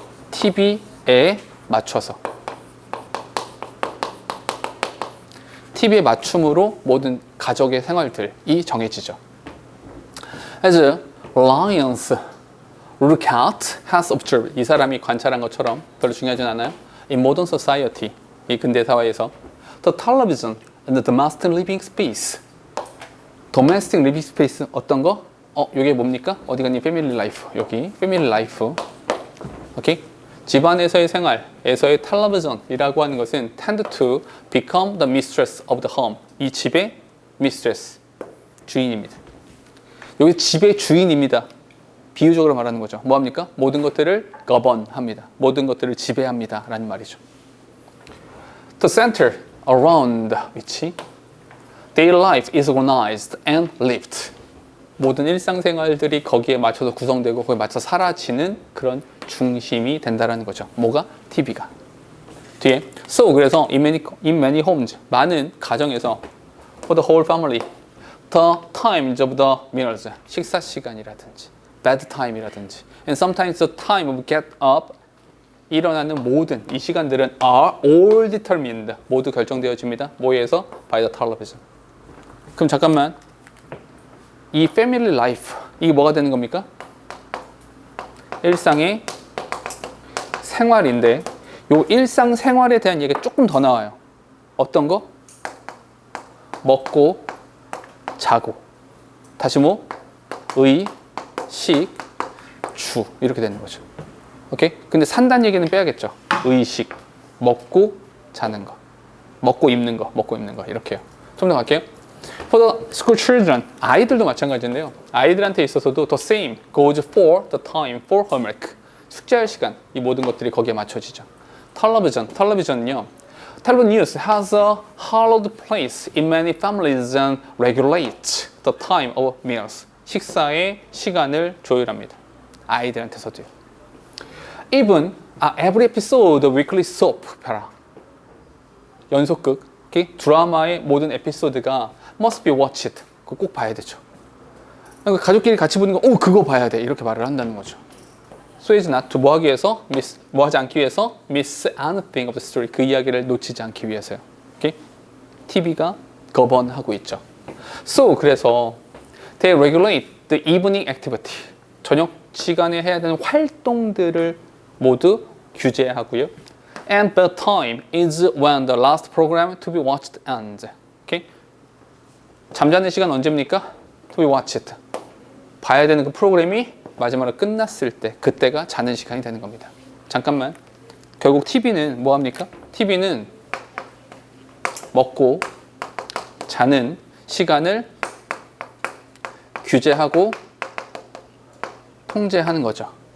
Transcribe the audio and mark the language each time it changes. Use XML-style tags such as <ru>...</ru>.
<ko>TV에 맞춰서 TV에 맞춤으로 모든 가족의 생활들이 정해지죠.</ko> <en>As Lyons Rucat has observed,</en> <ko>이 사람이 관찰한 것처럼 별로 중요하진 않아요.</ko> <en>In modern society,</en> <ko>이 근대 사회에서</ko> <en>the television and the domestic living space, domestic living space</en> <ko>어떤 거? 이게 뭡니까? 어디 갔니? 패밀리 라이프. 여기 패밀리 라이프. 오케이? 집안에서의 생활에서의 텔레비전이라고 하는 것은</ko> <en>tend to become the mistress of the home.</en> <ko>이 집의 mistress, 주인입니다. 여기 집의 주인입니다. 비유적으로 말하는 거죠. 뭐합니까? 모든 것들을 govern합니다. 모든 것들을 지배합니다. 라는 말이죠.</ko> <en>The center around which daily life is organized and lived.</en> <ko>모든 일상생활들이 거기에 맞춰서 구성되고 거기에 맞춰 사라지는 그런 중심이 된다라는 거죠. 뭐가? TV가. 뒤에</ko> <en>So 그래서 in many homes,</en> <ko>많은 가정에서</ko> <en>for the whole family, the times of the meals,</en> <ko>식사 시간이라든지</ko> <en>bed time이라든지 and sometimes the time of get up,</en> <ko>일어나는 모든 이 시간들은</ko> <en>are all determined,</en> <ko>모두 결정되어집니다. 뭐에 의해서?</ko> <en>by the television.</en> <ko>그럼 잠깐만 이 family life, 이게 뭐가 되는 겁니까? 일상의 생활인데 요 일상생활에 대한 얘기가 조금 더 나와요. 어떤 거? 먹고 자고 다시 뭐? 의, 식, 주 이렇게 되는 거죠. 오케이? 근데 산다는 얘기는 빼야겠죠. 의식, 먹고 자는 거, 먹고 입는 거, 먹고 입는 거 이렇게요. 좀 더 갈게요.</ko> <en>For the school children,</en> <ko>아이들도 마찬가지인데요. 아이들한테 있어서도</ko> <en>the same goes for the time for homework.</en> <ko>숙제할 시간, 이 모든 것들이 거기에 맞춰지죠. 텔레비전은요.</ko> <en>Television news has a hallowed place in many families and regulates the time of meals.</en> <ko>식사의 시간을 조율합니다. 아이들한테서도요.</ko> <en>Even every episode of weekly soap opera,</en> <ko>연속극, 드라마의 모든 에피소드가</ko> <en>must be watched.</en> <ko>그거 꼭 봐야 되죠. 그러니까 가족끼리 같이 보는 거, 그거 봐야 돼. 이렇게 말을 한다는 거죠.</ko> <en>So as not to,</en> <ko>뭐 하기 위해서? 뭐 하지 않기 위해서?</ko> <en>Miss anything of the story.</en> <ko>그 이야기를 놓치지 않기 위해서요. 오케이? TV가 govern하고 있죠.</ko> <en>So,</en> <ko>그래서</ko> <en>they regulate the evening activity.</en> <ko>저녁 시간에 해야 되는 활동들을 모두 규제하고요.</ko> <en>And the time is when the last program to be watched ends.</en> <ko>오케이? 잠자는 시간 언제입니까?</ko> <en>To be watched.</en> <ko>봐야 되는 그 프로그램이 마지막으로 끝났을 때, 그때가 자는 시간이 되는 겁니다. 잠깐만. 결국 TV는 뭐 합니까? TV는 먹고 자는 시간을 규제하고 통제하는 거죠.</ko>